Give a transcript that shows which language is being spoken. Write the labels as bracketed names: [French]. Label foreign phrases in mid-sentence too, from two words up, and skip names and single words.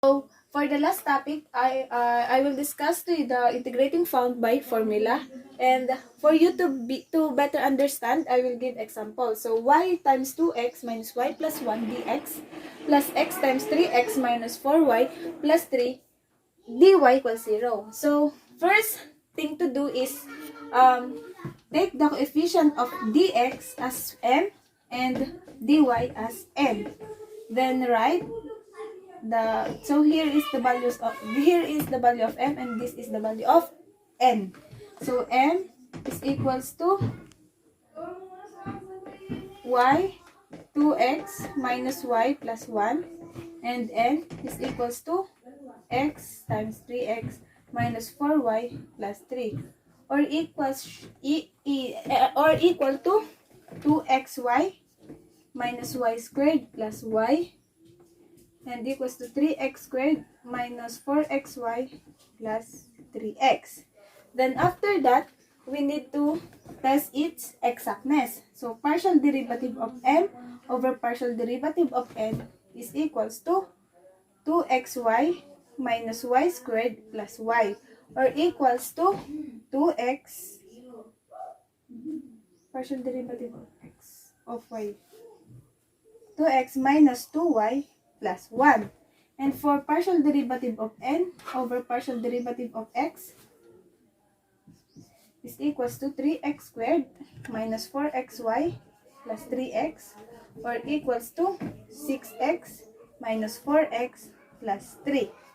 [English] So, for the last topic, I will discuss to you the integrating found by formula. And for you to better understand, I will give example. So, y times 2x minus y plus 1 dx plus x times 3x minus 4y plus 3 dy equals 0. So, first thing to do is take the coefficient of dx as m and dy as n. Then write here is the value of m and this is the value of n. So m is equals to y 2x minus y plus 1 and n is equals to x times 3x minus 4y plus 3 or equal to 2xy minus y squared plus y and equals to 3x squared minus 4xy plus 3x. Then after that, we need to test its exactness. So partial derivative of m over partial derivative of n is equals to 2xy minus y squared plus y or equals to 2x partial derivative of x of y 2x minus 2y plus 1. And for partial derivative of n over partial derivative of x is equals to 3x squared minus 4xy plus 3x or equals to 6x minus 4x plus 3.